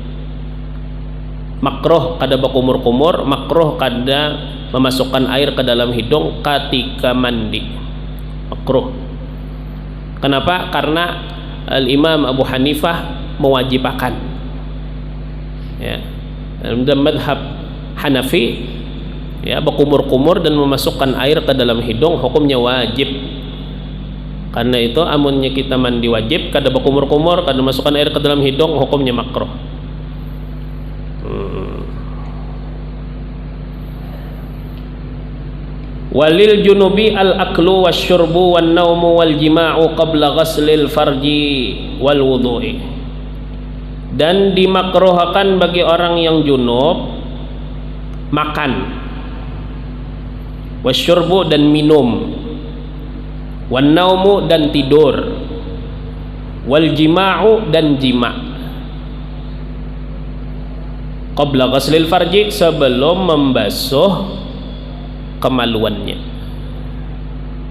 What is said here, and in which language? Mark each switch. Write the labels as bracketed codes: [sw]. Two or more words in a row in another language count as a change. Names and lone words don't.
[bjn] Makruh kada berkumur-kumur, makruh kada memasukkan air ke dalam hidung ketika mandi. Makruh. Kenapa? Karena Al-Imam Abu Hanifah mewajibkan ya, dalam madhab Hanafi ya, berkumur-kumur dan memasukkan air ke dalam hidung hukumnya wajib. Karena itu amunnya kita mandi wajib kada berkumur-kumur, kada masukkan air ke dalam hidung hukumnya makruh. [ar] وللجنب الأكل والشرب والنوم والجماع قبل غسل الفرج والوضوء, [bjn] dan dimakruhkan bagi orang yang junub makan, wasyurbu dan minum, [ar] والنوم [bjn] dan tidur, [ar] والجماع [bjn] dan jima', [ar] قبل غسل الفرج [bjn] sebelum membasuh kemaluannya.